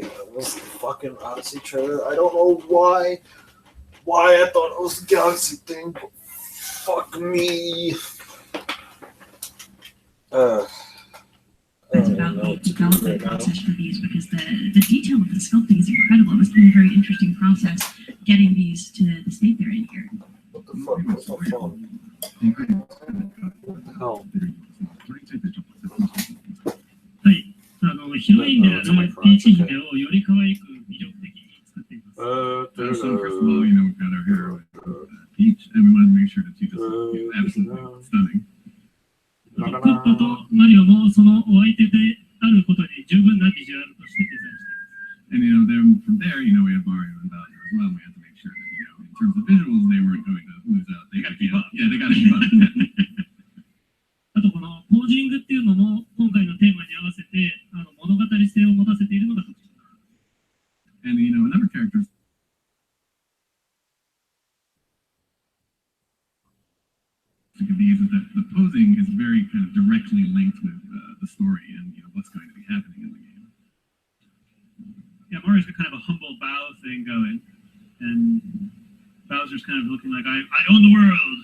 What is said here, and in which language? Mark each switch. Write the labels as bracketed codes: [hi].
[en] That was the fucking Odyssey trailer. I don't know why I thought it was the Galaxy thing, but fuck me. That's about the development process for these, because the detail of the sculpting is incredible. It must be a very interesting process getting these to the state they're in here. What the fuck? What's my phone? What the hell? [ja] これについてちょっと説明します。はい。ヒロインであるピーチ姫をより可愛く魅力的に作っています。 [en] So first of all, we've got our hero, Peach, and we wanted to make sure that she just is absolutely stunning. [ja] クッパとマリオもそのお相手であることに十分なビジュアルとしてデザインしています。 [en] And then from there, we have Mario and Bowser as well. We have to make sure that, in terms of visuals, they weren't going to lose out. They got to keep up. Yeah, they got to keep up. [ja] あとこのポージングっていうのも今回のテーマに合わせて物語性を持たせているのが特徴。 [en] And another character of these is that the posing is very kind of directly linked with the story and what's going to be happening in the game. Yeah, Mario's got kind of a humble bow thing going, and Bowser's kind of looking like I own the world.